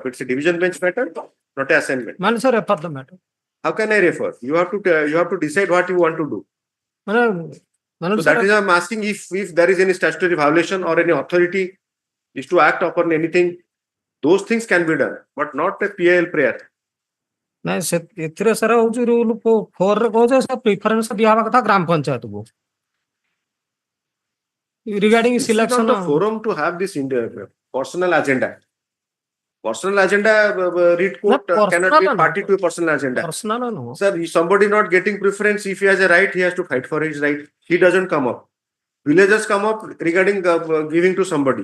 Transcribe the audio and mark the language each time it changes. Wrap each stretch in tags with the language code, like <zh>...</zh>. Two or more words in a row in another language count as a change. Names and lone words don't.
<en>It's a division bench matter, not an assignment. Man, sir, refer the matter. How can I refer? You have to decide what you want to do. Madam, So that is why I'm asking if there is any statutory violation or any authority is to act upon anything, those things can be done, but not a PIL prayer.</en> <or>ନାଇଁ ସେ ଏଥିରେ ସାରା ହଉଛି ରୁଲ 4 ରେ କହୁଛେ ସେ ପ୍ରିଫରେନ୍ସ ଦିଆହବା କଥା ଗ୍ରାମ ପଞ୍ଚାୟତକୁ ରିଗାର୍ଡିଂ</or> <en>This is ସିଲେକ୍ସନ not the forum to have this personal agenda. Personal agenda, read court cannot be party to a personal agenda. personal no. Sir, if somebody not getting preference, if he has a right, he has to fight for his right. He doesn't come up. Villagers come up regarding giving to somebody.</en>